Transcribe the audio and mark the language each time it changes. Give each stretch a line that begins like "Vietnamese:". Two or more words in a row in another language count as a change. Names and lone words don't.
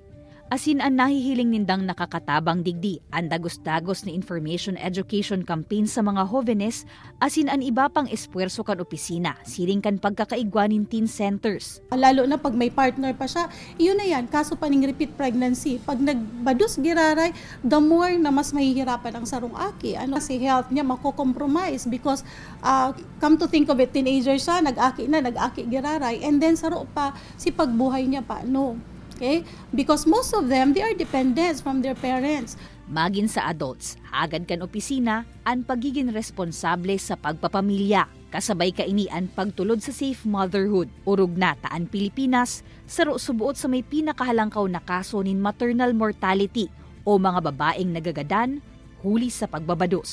Bikol: Asin ang nahihiling nindang nakakatabang digdi ang dagos-dagos na
English: information education campaign
Bikol: sa mga jovenes, asin ang iba pang espuerso kan opisina, siring kan pagkakaigwanin
English: teen centers.
Bikol: Lalo na pag may partner pa siya, yun na yan, kaso pa ning
English: repeat pregnancy.
Bikol: Pag nagbadus giraray,
English: the more
Bikol: na mas mahihirapan ang sarong aki. Kasi health niya mako-compromise
English: because come to think of it,
Bikol: teenager siya, nag-aki giraray,
English: and then
Bikol: saro pa si pagbuhay niya pa, no. Okay?
English: Because most of them, they are dependents from their parents.
Bikol: Magin sa adults, agad kan opisina ang pagiging responsable sa pagpapamilya. Kasabay kaini ang pagtulod sa
English: safe motherhood.
Bikol: Urog na taan Pilipinas, saro subuot sa may pinakahalangkaw na kaso nin
English: maternal mortality
Bikol: o mga babaeng nagagadan, huli sa pagbabados.